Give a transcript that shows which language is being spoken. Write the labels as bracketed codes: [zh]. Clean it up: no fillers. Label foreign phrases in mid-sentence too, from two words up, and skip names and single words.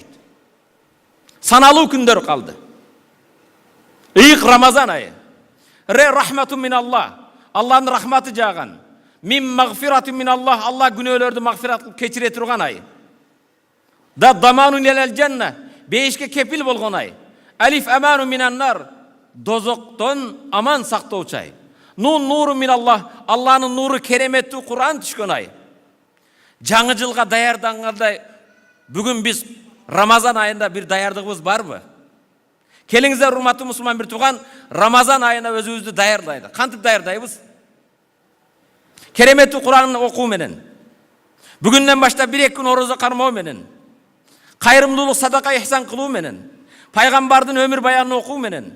[ky] Саналуу күндөр калды. Ыйык Рамазан айы. [ar] رحمة من الله. [ky] Аллахтын рахматы жааган. [ar] من مغفرة من الله. [ky] Аллах күнөөлөрдү магфират кылып кечире турган ай. [ar] ضاد ضمان لنيل الجنة. [ky] Бейишке кепил болгон ай. [ar] ألف أمان من النار. [ky] Дозоктон аман сактоочу ай. [ar] نون نور من الله. [ky] Аллахтын нуру кереметтүү Кур'ан түшкөн ай. Жаңы жылға даярдангандай бүгін біз Рамазан айында bir даярдыгыбыз барбы? Келиңиздер, урматтуу мусулман бир тууган, Рамазан айына өзүбүздү даярдайды. Кантип даярдайбыз? Кереметтүү Куранды окуу менен, бүгүндөн баштап 1-2 күн орозо кармоо менен, кайрымдуулук, садака, ихсан кылуу менен, пайгамбардын өмүр баянын окуу менен.